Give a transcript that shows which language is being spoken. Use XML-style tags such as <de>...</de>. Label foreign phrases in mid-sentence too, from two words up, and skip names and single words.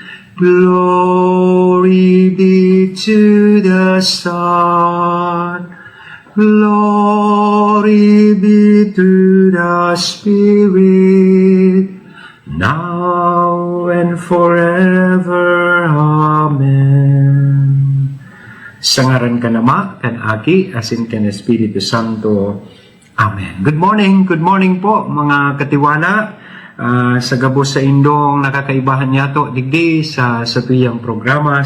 <en>Glory be to the Son. Glory be to the Spirit, now and forever. Amen.</en> <bik>Sangaran ka nama, kan aki, asin kan Espiritu Santo. Amen.</bik> <en>Good morning</en> <bik>po mga katiwala. Sa gabos sa indong nakakaibahan niya to digdi sa tuyang programa.</bik>